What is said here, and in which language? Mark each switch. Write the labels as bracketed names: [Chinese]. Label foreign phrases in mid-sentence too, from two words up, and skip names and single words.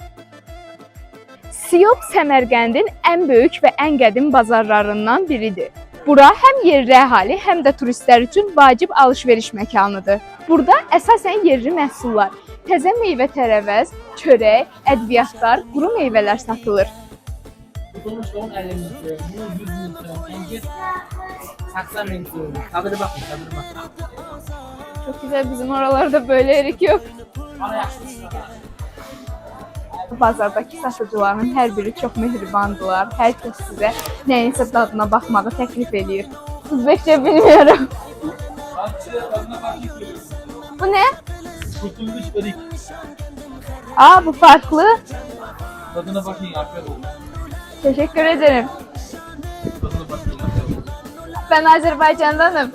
[Azerbaijani] Siyop Səmərqəndin ən böyük və ən qədim bazarlarından biridir. Bura həm yerli əhali, həm də turistlər üçün vacib alış-veriş məkanıdır. Burada əsasən yerli məhsullar, təzə meyvə-tərəvəz, çörək, ədviyyatlar, quru meyvələr satılır. Tutulmuş 10 50 metre, bunu 100 metre, engel 80 metre. [Turkish] Tadına bakın, tadına bakın. Çok güzel, bizim oralarda böyle erik yok. Bana yaşlısın. [Azerbaijani] Bazardakı satıcıların hər biri çox mehribandırlar. Hər kəs sizə nəyinsə dadına baxmağı təklif edir. [Turkish] Uzbekçe bilmiyorum. Tadına bakın. Bu ne? Tutulmuş erik. Aa, bu farklı. Tadına bakın, afiyet olsun. Teşekkür ederim. Tadına bakın, afiyet olsun. Ben Azerbaycan'danım.